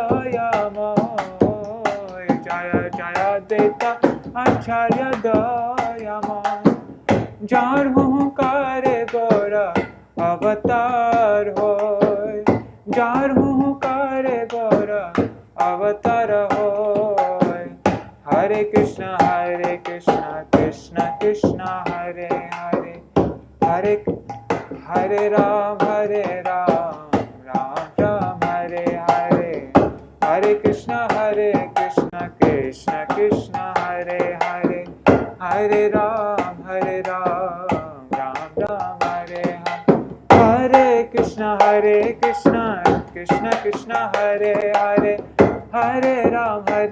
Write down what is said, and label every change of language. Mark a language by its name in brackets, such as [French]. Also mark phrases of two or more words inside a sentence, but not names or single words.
[Bangla] দয়াময় জয় জয় অদ্বৈত আচার্য দয়াময় যার হুঙ্কারে গৌরা অবতার হয় যার হুঙ্কারে গৌরা অবতার হয় [Sanskrit] হরে কৃষ্ণ কৃষ্ণ কৃষ্ণ হরে হরে হরে হরে রাম রাম রাম হরে হরে হরে কৃষ্ণ কৃষ্ণ কৃষ্ণ হরে হরে হরে রাম রাম রাম হরে হরে কৃষ্ণ কৃষ্ণ কৃষ্ণ হরে হরে হরে রাম